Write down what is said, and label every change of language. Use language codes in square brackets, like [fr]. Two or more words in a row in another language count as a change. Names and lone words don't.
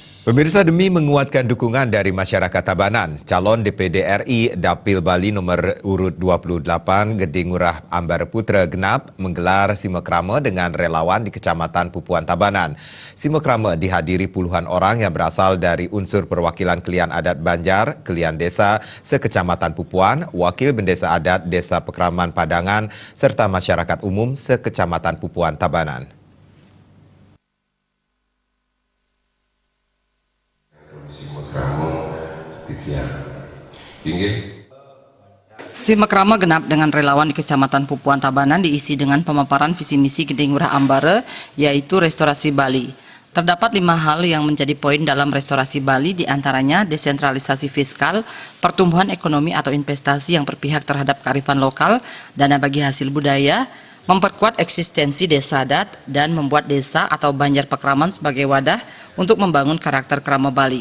[id] Pemirsa, demi menguatkan dukungan dari masyarakat Tabanan, calon DPD RI Dapil Bali nomor urut 28 Gede Ngurah Ambara Putra Genap menggelar simekrama dengan relawan di Kecamatan Pupuan Tabanan. Simekrama dihadiri puluhan orang yang berasal dari unsur perwakilan Kelian Adat Banjar, Kelian Desa sekecamatan Pupuan, Wakil Bendesa Adat Desa Pekraman Padangan, serta masyarakat umum sekecamatan Pupuan Tabanan. Simekrama genap dengan relawan di Kecamatan Pupuan Tabanan diisi dengan pemaparan visi misi Gede Ngurah Ambara, yaitu restorasi Bali. Terdapat 5 hal yang menjadi poin dalam restorasi Bali, diantaranya desentralisasi fiskal, pertumbuhan ekonomi atau investasi yang berpihak terhadap kearifan lokal, dana bagi hasil budaya, memperkuat eksistensi desa adat, dan membuat desa atau Banjar Pekraman sebagai wadah untuk membangun karakter Krama Bali.